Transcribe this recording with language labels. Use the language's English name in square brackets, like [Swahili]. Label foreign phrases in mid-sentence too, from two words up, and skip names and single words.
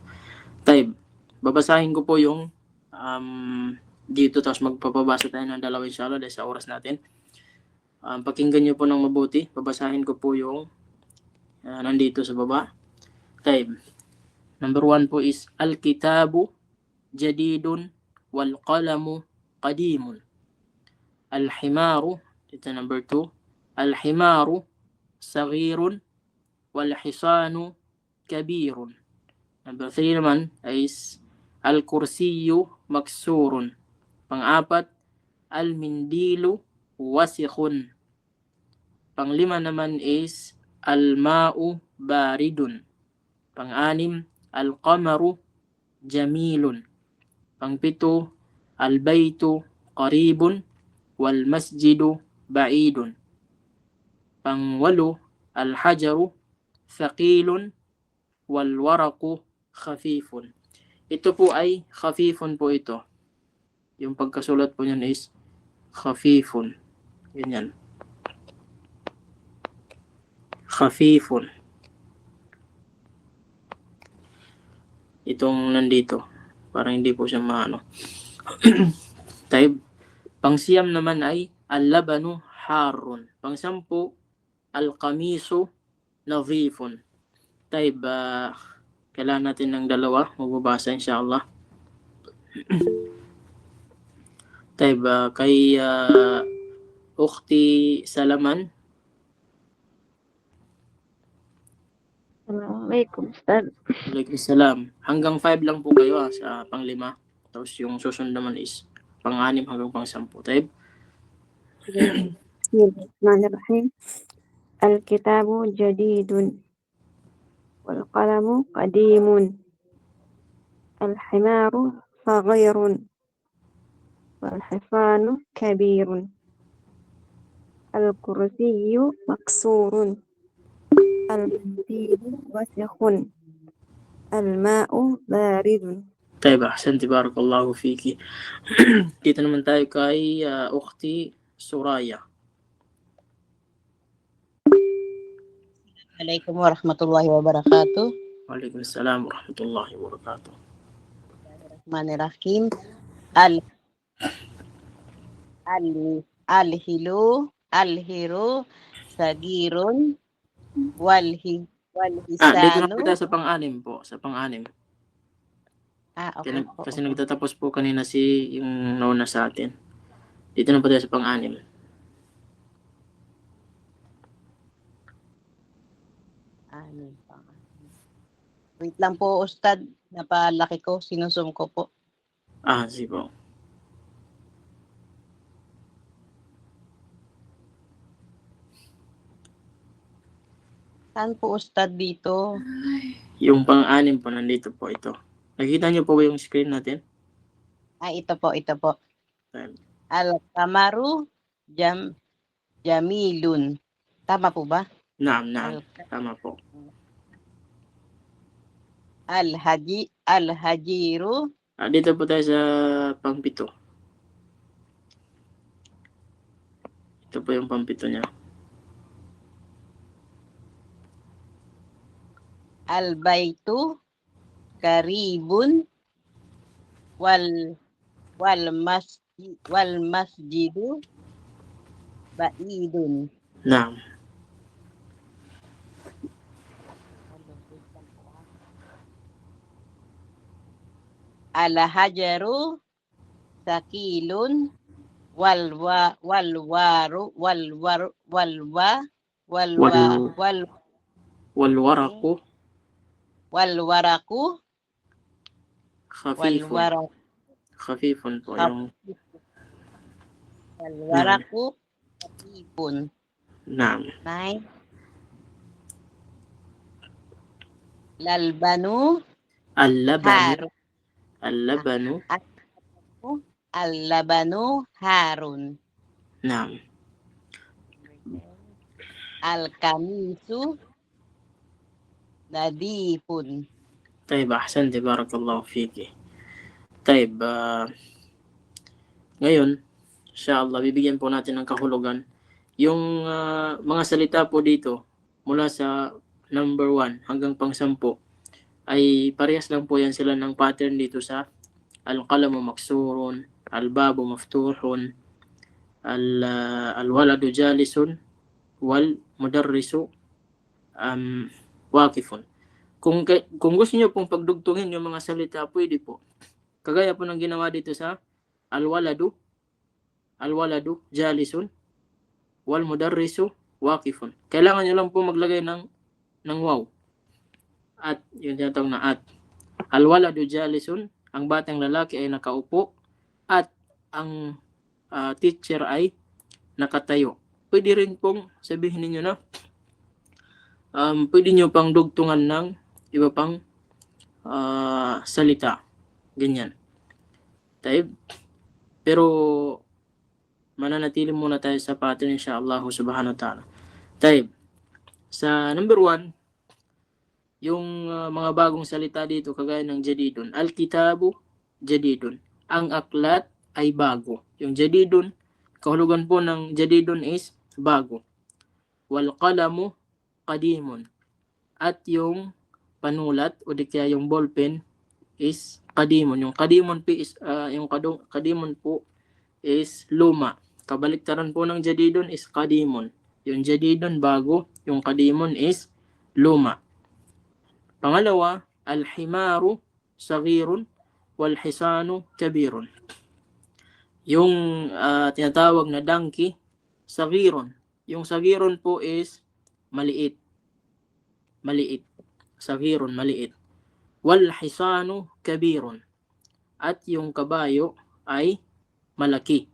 [Filipino] Taib. Babasahin ko po yung dito tapos magpapabasa tayo ng dalawa inshallah dahil sa oras natin. Pakinggan niyo po ng mabuti. Babasahin ko po yung nandito sa baba. [Arabic] Taib. [Filipino] Number 1 po is [Arabic] الكتاب جديد والقلم قديم. [Filipino] Al-himaru, ito number 2. [Arabic] الحمار صغير والحصان كبير. [Filipino] Number 3 naman is [Arabic] الكرسي مكسور. Pang-4, المنديل وسخ. [Filipino] Pang-5 naman is [Arabic] الماء بارد. Pang-6, القمر جميل. Pang-7, البيت قريب والمسجد بعيد. Pang-8, الحجر ثقيل والورق خفيف. [Filipino] Ito po ay khafifun po ito. Yung pagkasulat po niyan is khafifun. Ganyan. Khafifun. Itong nandito. Parang hindi po siya maano. Taib. Pang-siyam naman ay [Arabic] اللبن حار. [Filipino] Pang-10, [Arabic] القميص نظيف. [Filipino] Taib. Kailangan natin ng dalawa. Magbabasa inshallah. Taib. Kay Ukhti Salaman. [Arabic] السلام عليكم، أستاذ. Waalaikumsalam. [Filipino] Hanggang 5 lang po kayo sa pang-5. Tapos yung susunod naman is pang-6 hanggang pang-10. Taib. [Arabic] بسم الله الرحمن الرحيم. الكتاب جديد والقلم قديم. الحمار صغير والحصان كبير. الكرسي مكسور. المنديل وسخ. الماء بارد. Taib. أحسنتِ، بارك الله فيكِ. [Filipino] Dito naman tayo kay Ukhti Suraya. [Arabic] السلام عليكم ورحمة الله وبركاته. وعليكم السلام ورحمة الله وبركاته. Bismillahirrahmanirrahim. Al al alhilu alhiru sagirun walhi [Filipino] Dito na po [Arabic] walhisanu. [Filipino] tayo sa pang-anim po. Sa pang-anim. Okay po. Kasi nagtatapos po kanina si yung nauna sa atin. Dito na po tayo sa pang-anim. Anim pa. Wait lang po, Ustad. Napalaki ko. Sinusum ko po. Sige po. Saan po, Ustad, dito? Yung pang-anim po, nandito po ito. Nakikita niyo po ba yung screen natin? Ito po, ito po. Ayan. [Arabic] القمر جميل. [Filipino] Tama po ba? Naam. Tama po. [Arabic] Al-hajiru [Filipino] Dito po tayo sa pang-pito. Ito po yung pang-pito niya. [Arabic] البيت قريب والمسجد بعيد. Naam. الحجر ثقيل Walwaraku walwaraku خفيف. خفيف [Filipino] po yung [Arabic] والورق خفيف. naam. 9. Lalbanu Al-labanu. harun. Al-labanu. اللبن حار. Naam. القميص نظيف. طيب أحسنت بارك الله فيك. طيب [Filipino] ngayon inshallah bibigyan po natin ng kahulugan yung mga salita po dito mula sa number 1 hanggang pang 10 ay parehas lang po yan sila ng pattern dito sa [Arabic] القلم مكسور, الباب مفتوح، الولد جالس، والمدرس واقف. [Filipino] Kung gusto niyo pong pagdugtungin yung mga salita, pwede po. Kagaya po ng ginawa dito sa [Arabic] الولد جالس، والمدرس واقف. [Filipino] Kailangan niyo lang po maglagay ng waw. At yung tinatawag na at. [Arabic] الولد جالس, [Filipino] ang batang lalaki ay nakaupo at ang teacher ay nakatayo. Pwede rin pong sabihin niyo na pwede niyo pang dugtungan ng iba pang salita. Ganyan. Pero mananatili muna tayo sa pattern [Arabic] إن شاء الله سبحانه وتعالى. [Filipino] Sa number 1, yung mga bagong salita dito kagaya ng jadidun. [Arabic] الكتاب جديد. [Filipino] Ang aklat ay bago. Yung jadidun, kahulugan po ng jadidun is bago. [Arabic] والقلم قديم. [Filipino] At yung panulat o di kaya yung ballpen is qadimun. Yung qadimun po is qadimun po is luma. Kabaliktaran po ng jadidun is qadimun. Yung jadidun bago, yung qadimun is luma. Pangalawa, [Arabic] الحمار صغير والحصان كبير. [Filipino] Yung tinatawag na donkey, saghirun. Yung saghirun po is maliit. Saghirun, maliit. [Arabic] والحصان كبير. [Filipino] At yung kabayo ay malaki.